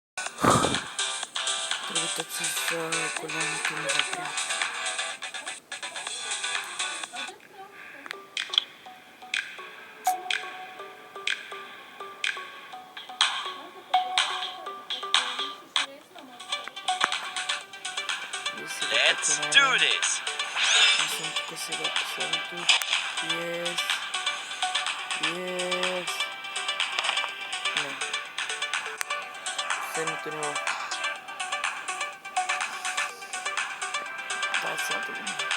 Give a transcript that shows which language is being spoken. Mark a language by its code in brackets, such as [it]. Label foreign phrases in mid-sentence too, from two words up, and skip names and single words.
[bg] Другата с голямото ми запря. [en] Let's do this. [bg] Аз съм тук сега последното. [en] Yes. Yes. [bg] Не. Последното ниво. Това е цялата година.